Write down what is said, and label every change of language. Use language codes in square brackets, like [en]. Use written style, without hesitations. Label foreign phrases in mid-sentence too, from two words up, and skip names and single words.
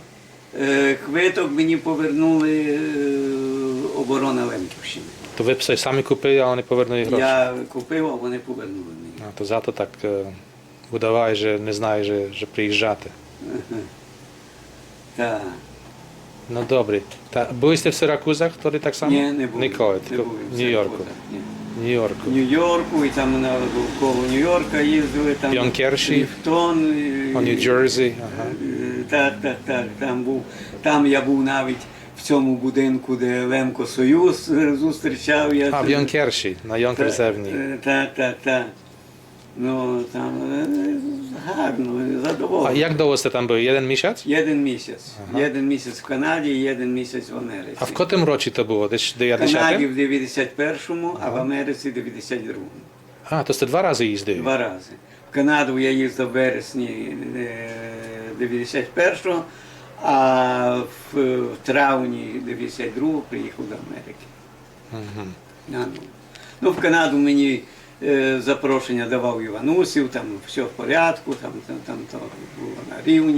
[uk] Квиток мені повернули оборона Лемківщини. То ви все самі купили, а вони повернули гроші? Я купив, а вони повернули мені. То зато так видаває, що не знає, що приїжджати. Так. [pl] No dobry. Byliście w Syrakuzach, który tak samo? [uk] Ні, не був. [pl] Nikoли, [uk] Не [pl] tylko [uk] був [pl] w New Yorku. [uk] Ні. [pl] W New Yorku. [uk] В Нью-Йорку, і там навколо Нью-Йорка їздили, там Йонкерші? Ліфтон. [pl] O New Jersey. Aha. [uk] Так, там був. Там я був навіть в цьому будинку, де Лемко Союз зустрічав. Я [pl] A w Jonkersi, na Jonkersewni. [uk] Так. Ну, там гарно, [pl] A [uk] задоволений. [pl] jak długo ste tam byli? Jeden miesiąc? [uk] Один місяць. Один місяць в Канаді і один місяць в Америці. [pl] A w którym roku to było? Dесь [uk] В Канаді 90? в 91-му, а в Америці в 92-му. [pl] A, to ste 2 razy їздили. [uk] 2 рази. В Канаду я їздив в вересні 91-го, а в травні 92-го приїхав до Америки. Ну, в Канаду мені запрошення давав Іванусів, там все в порядку, там то було на рівні.